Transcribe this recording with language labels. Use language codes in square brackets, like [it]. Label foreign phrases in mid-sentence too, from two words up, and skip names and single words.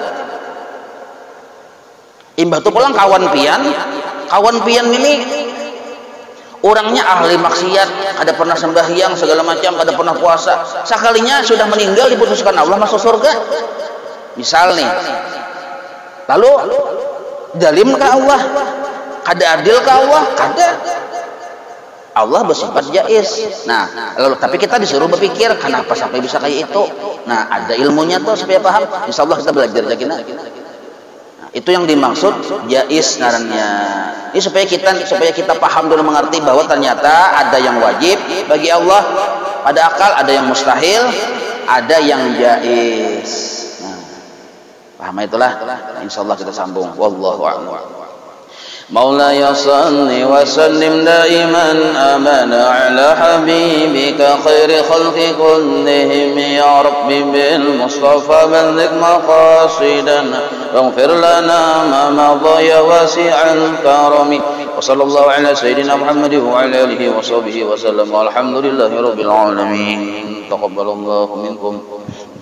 [bjn] Imbah tu pulang kawan pian ini orangnya ahli maksiat, ada pernah sembahyang segala macam, ada pernah puasa, sekalinya sudah meninggal diputuskan Allah masuk surga misal nih. Lalu jalim ke Allah, kada adil ke Allah, kada. [id] Allah bersifat jais. Nah, lalu tapi kita disuruh berpikir kenapa sampai bisa kayak itu. Nah, ada ilmunya tuh supaya paham. Insyaallah kita belajar lagi. Nah, itu yang dimaksud jais ngarannya. Ini supaya kita paham dulu, mengerti bahwa ternyata ada yang wajib bagi Allah pada akal, ada yang mustahil, ada yang jais. Nah, paham itulah. Insyaallah kita sambung. [ar] Wallahu a'lam. مولاي صل وسلم دائما أبدا على حبيبك خير خلق كلهم يا رب بالمصطفى بلغ مقاصدنا واغفر لنا ما مضى يا واسع الكرم وصلى الله على سيدنا محمد وعلى آله وصحبه وسلم والحمد لله رب العالمين تقبل الله منكم.